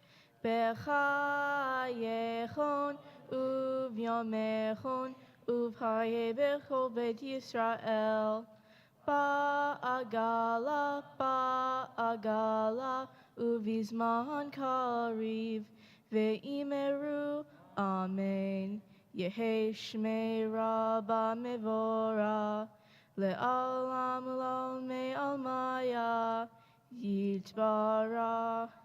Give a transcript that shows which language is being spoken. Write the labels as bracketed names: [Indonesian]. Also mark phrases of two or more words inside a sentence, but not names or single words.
[Aramaic] בחייכון וביומיכון ובחיי בכל בית ישראל, בעגלא ובזמן קריב ואמרו אמן. יהא שמיה רבא מברך, לעלם ולעל מעלמיא, יתברך,